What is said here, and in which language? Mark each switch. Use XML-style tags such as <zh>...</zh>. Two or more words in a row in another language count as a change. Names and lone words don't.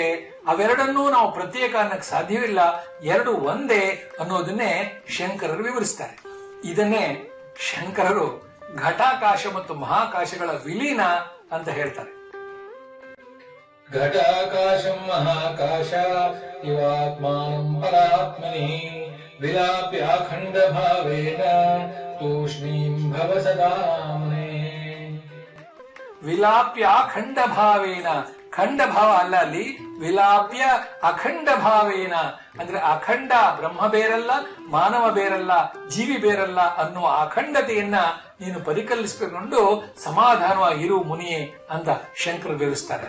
<kn>ಅವೆರಡನ್ನೂ ನಾವು ಪ್ರತ್ಯೇಕ ಅನ್ನಕ್ಕೆ ಸಾಧ್ಯವಿಲ್ಲ, ಎರಡು ಒಂದೇ ಅನ್ನೋದನ್ನೇ ಶಂಕರರು ವಿವರಿಸ್ತಾರೆ. ಇದನ್ನೇ ಶಂಕರರು ಘಟಾಕಾಶ ಮತ್ತು ಮಹಾಕಾಶಗಳ ವಿಲೀನ ಅಂತ ಹೇಳ್ತಾರೆ.</kn> <sa>ಘಟಾಕಾಶಂ ಮಹಾಕಾಶ ಇವಾತ್ಮಾನಂ ಪರಾತ್ಮನಿ ವಿಲಾಪ್ಯ ಅಖಂಡ ಭಾವೇನ ತೂಷ್ಣೀಂ ಭವ ಸದಾ ಮುನೇ. ವಿಲಾಪ್ಯ ಅಖಂಡ ಭಾವೇನ,</sa> <kn>ಖಂಡ ಭಾವ ಅಲ್ಲ ಅಲ್ಲಿ,</kn> <sa>ವಿಲಾಪ್ಯ ಅಖಂಡ ಭಾವೇನ</sa> <kn>ಅಂದ್ರೆ ಅಖಂಡ ಬ್ರಹ್ಮ ಬೇರಲ್ಲ, ಮಾನವ ಬೇರಲ್ಲ, ಜೀವಿ ಬೇರಲ್ಲ ಅನ್ನುವ ಅಖಂಡತೆಯನ್ನ ನೀನು ಪರಿಕಲ್ಪಿಸಿಕೊಂಡು ಸಮಾಧಾನವಾಗಿ ಇರು ಮುನಿಯೇ ಅಂತ ಶಂಕರ ವಿವರಿಸ್ತಾರೆ.</kn>